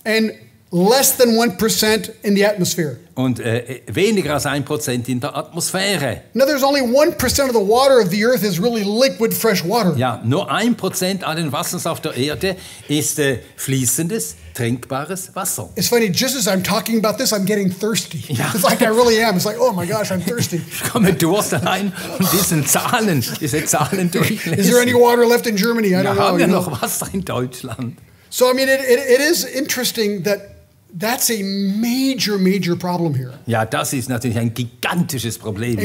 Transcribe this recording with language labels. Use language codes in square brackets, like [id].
[en] And less than 1% in the atmosphere. [de] Und weniger als 1% in der Atmosphäre. [en] Now there's only 1% of the water of the earth is really liquid fresh water. [de] Ja, nur 1% allen Wassers auf der Erde ist fließendes, trinkbares Wasser. [en] It's funny, just as I'm talking about this, I'm getting thirsty. [de] Ja. [en] It's like I really am. It's like, oh my gosh, I'm thirsty. [de] Ich komme Durst allein und diese Zahlen durchlesen. [en] Is there any water left in Germany? I don't know. [de] Haben wir [en] You know? [de] noch Wasser in Deutschland? [en] So I mean, it is interesting that that's a major problem here. [de] Ja, das ist natürlich ein gigantisches Problem, wenn